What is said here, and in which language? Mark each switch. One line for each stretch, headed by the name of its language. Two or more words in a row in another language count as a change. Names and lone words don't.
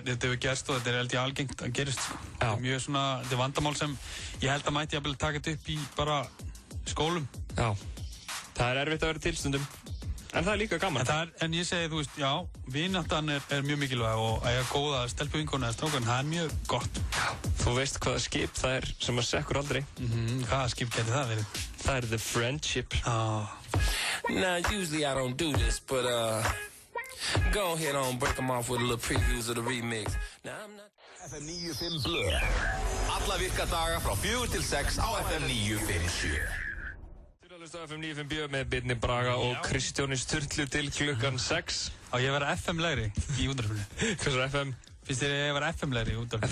Icelandic: Þetta hefur gerst og þetta er held ég algengt að gerist, sko. Þetta er mjög svona, þetta er vandamál sem ég held að mæti að taka þetta upp í bara skólum. Já, það er erfitt að vera til stundum. En það er líka gaman. En ég segi, þú veist, já, vináttan er mjög mikilvæg og að eiga góða stelpuvinkonu eða strákan, það er mjög gott. Já, þú veist hvaða skip það er sem að sekkur aldrei. Hvaða skip geti það verið? Það er
English: the friendship. Now, usually I don't do this, but go ahead on, break them off with a little previews of the remix. Now, I'm not...
Icelandic: FM 95 Blö. Alla virka daga frá 4 til 6 á FM 957. FM 957 með Birni Braga og Kristjáni Sturlu til klukkan 6. Á ég að vera FM-legri í útvarpinu. Hvað er FM? Finnst þér að vera FM-legri í útvarpinu?